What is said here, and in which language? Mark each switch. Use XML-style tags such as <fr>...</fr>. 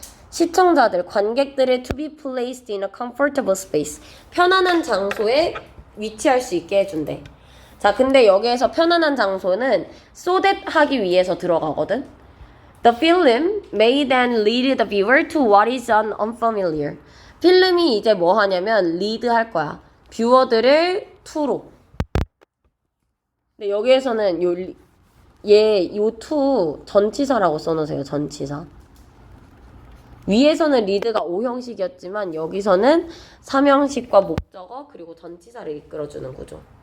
<ko>시청자들, 관객들의</ko> <en>to be placed in a comfortable space.</en> <ko>편안한 장소에 위치할 수 있게 해준대. 자, 근데 여기에서 편안한 장소는 so that 하기 위해서 들어가거든.</ko> <en>The film may then lead the viewer to what is unfamiliar.</en> <ko>필름이 이제 뭐 하냐면 lead 할 거야. 뷰어들을 to로. 근데 여기에서는 요 to 전치사라고 써놓으세요. 전치사. 위에서는 리드가 5형식이었지만 여기서는 3형식과 목적어 그리고 전치사를 이끌어주는 구조.</ko>